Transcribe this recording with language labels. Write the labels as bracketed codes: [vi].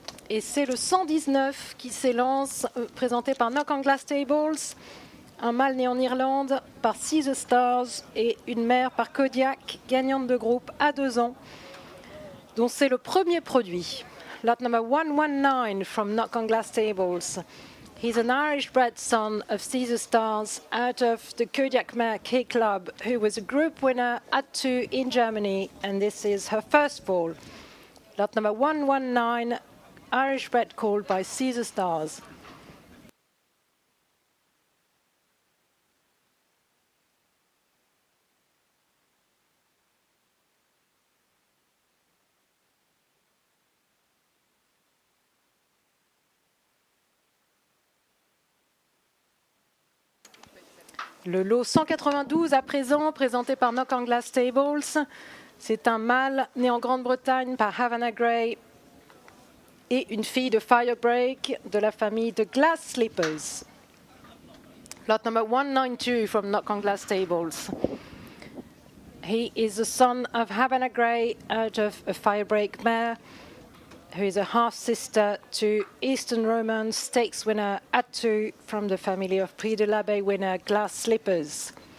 [fr] Et c'est le 119 qui s'élance, présenté par Knock on Glass Tables. Un mâle né en Irlande par Seize Stars et une mère par Kodiak, gagnante de groupe à 2 ans, dont c'est le premier produit. [en] Lot number 119 from Knock on Glass Tables. He's an Irish-bred son of Caesar Stars out of the Kodiak Mare K Club, who was a group winner at 2 in Germany, and this is her first fall. Lot number 119, Irish-bred called by Caesar Stars. [fr] Le lot 192 à présent, présenté par Knock on Glass Tables. C'est un mâle né en Grande-Bretagne par Havana Grey et une fille de Firebreak de la famille de Glass Slippers. [en] Lot number 192 from Knock on Glass Tables. He is the son of Havana Grey out of a Firebreak mare, who is a half-sister to Eastern Romance Stakes winner at 2 from the family of Prix de l'Abeille winner Glass Slippers.